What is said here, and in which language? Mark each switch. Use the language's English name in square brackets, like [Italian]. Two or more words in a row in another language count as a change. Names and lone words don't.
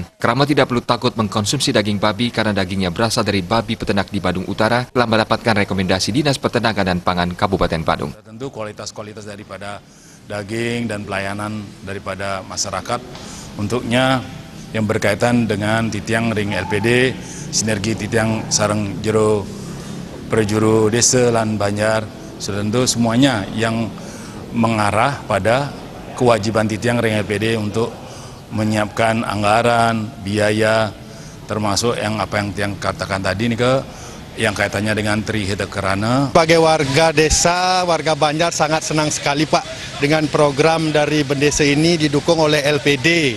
[Indonesian] Kerama tidak perlu takut mengkonsumsi daging babi karena dagingnya berasal dari babi peternak di Badung Utara telah mendapatkan rekomendasi Dinas Peternakan dan Pangan Kabupaten Badung. Tentu kualitas daripada daging dan pelayanan daripada masyarakat untuknya yang berkaitan dengan [Balinese] titiang ring LPD, [Indonesian] sinergi [Balinese] titiang sarang jero prajuru desa lan Banjar, [Indonesian] sudah tentu semuanya yang mengarah pada kewajiban [Balinese] titiang ring LPD [Indonesian] untuk menyiapkan anggaran, biaya, termasuk yang apa yang tiang katakan tadi nih yang kaitannya dengan Trihita Karana. Sebagai warga desa, warga Banjar sangat senang sekali Pak dengan program dari Bendesa ini didukung oleh LPD.